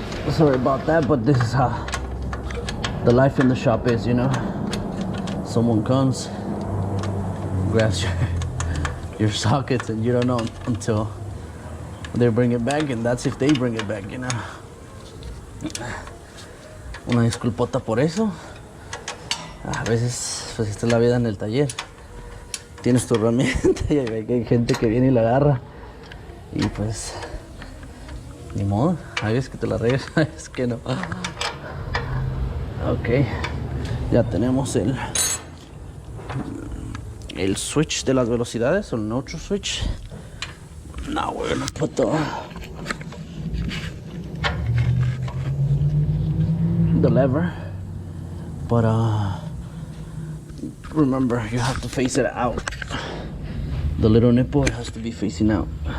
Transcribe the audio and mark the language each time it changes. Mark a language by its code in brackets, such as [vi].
[en] Sorry about that, but this is how the life in the shop is, you know. Someone comes, grabs your sockets, and you don't know until they bring it back, and that's if they bring it back, you know. [es] Una disculpota por eso. A veces, pues esta es la vida en el taller. Tienes tu herramienta y hay gente que viene y la agarra. Y pues, ni modo. Hay veces que te la regas, hay veces que no. Ok, ya tenemos el switch de las velocidades, o el neutral switch. [en] Now we're gonna put the lever, but remember, you have to face it out. The little nipple has to be facing out.